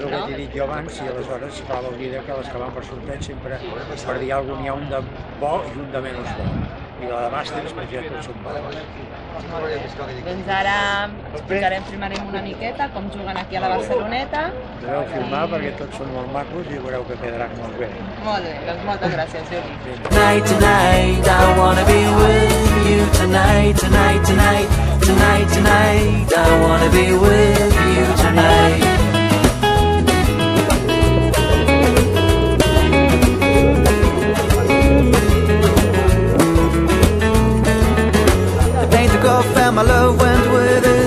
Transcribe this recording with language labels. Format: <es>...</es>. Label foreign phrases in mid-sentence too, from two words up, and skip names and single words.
<ca>És el que t'he dit jo abans, i aleshores cal dir que les que van per sorteig sempre, per dir alguna cosa, n'hi ha un de bo i un de menys bo. I la de màsters, per exemple, són bons. Doncs ara explicarem, filmarem una miqueta com juguen aquí a la Barceloneta. Podeu filmar perquè tots són molt macos i veureu que quedaran molt bé. Molt bé, doncs moltes gràcies, Juli.</ca> <en>Tonight, tonight, I wanna be with you. Tonight, tonight, tonight, tonight, tonight, I wanna be with you tonight. And my love went with it.</en>